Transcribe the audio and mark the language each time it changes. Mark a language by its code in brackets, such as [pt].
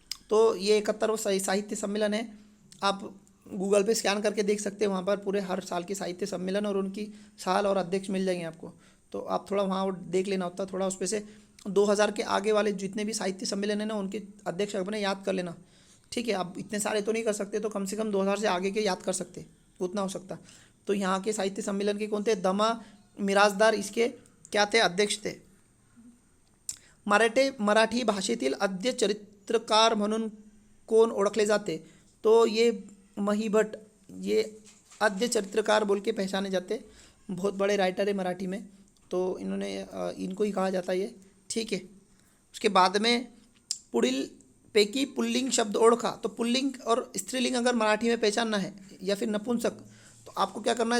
[hi] तो ये 71वां साहित्य सम्मेलन है, आप गूगल पे स्कैन करके देख सकते हैं, वहाँ पर पूरे हर साल के साहित्य सम्मेलन और उनकी साल और अध्यक्ष मिल जाएंगे आपको, तो आप थोड़ा वहाँ देख लेना होता, थोड़ा उस पर से 2000 के आगे वाले जितने भी साहित्य सम्मेलन है ना, उनके अध्यक्ष अपने याद कर लेना, ठीक है। आप इतने सारे तो नहीं कर सकते, तो कम से कम 2000 से आगे के याद कर सकते, उतना हो सकता। तो यहाँ के साहित्य सम्मेलन के कौन थे? दमा मिराजदार इसके क्या थे? अध्यक्ष थे। [mr] मराठी भाषेतील आद्य चरित्रकार म्हणून कोण ओळखले जाते? [hi] तो ये महीभट, ये आद्य चरित्रकार बोल के पहचाने जाते, बहुत बड़े राइटर है मराठी में, तो इन्होंने इनको ही कहा जाता है ये, ठीक है। उसके बाद में [mr] पुढील पैकी पुल्लिंग शब्द ओळखा, [hi] तो पुल्लिंग और स्त्रीलिंग अगर मराठी में पहचानना है या फिर नपुंसक, तो आपको क्या करना है?